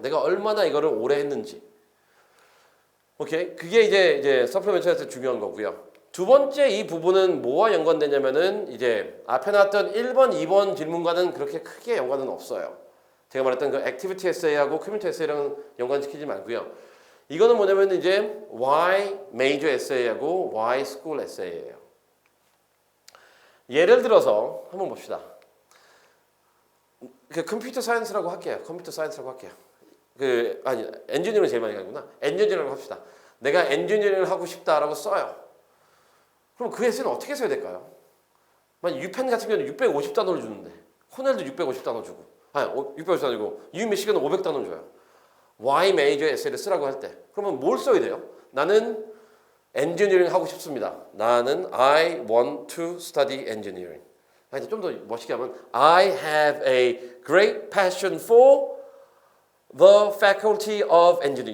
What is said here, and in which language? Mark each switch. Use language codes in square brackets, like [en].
[ko] 내가 얼마나 이거를 오래 했는지. 오케이? 그게 이제 서플리멘트에서 중요한 거고요. 두 번째 이 부분은 뭐와 연관되냐면은 이제 앞에 나왔던 1번, 2번 질문과는 그렇게 크게 연관은 없어요. 제가 말했던 그 액티비티 에세이하고 커뮤니티 에세이랑 연관시키지 말고요. 이거는 뭐냐면 이제 why major essay하고 why school essay예요. 예를 들어서 한번 봅시다. 그 컴퓨터 사이언스라고 할게요. 컴퓨터 사이언스라고 할게요. 아니 엔지니어링 제일 많이 가구나. 엔지니어링을 합시다. 내가 엔지니어링을 하고 싶다라고 써요. 그럼 그 에세이는 어떻게 써야 될까요? 만약 유펜 같은 경우는 650단어를 주는데 코넬도 650단어 주고 650단어고 유미시간은 500단어 줘요. why major 에세이를 쓰라고 할 때 그러면 뭘 써야 돼요? 나는 엔지니어링 하고 싶습니다. 나는 [en] I want to study engineering. [ko] 아니 좀 더 멋있게 하면 [en] I have a great passion for the faculty of engineering.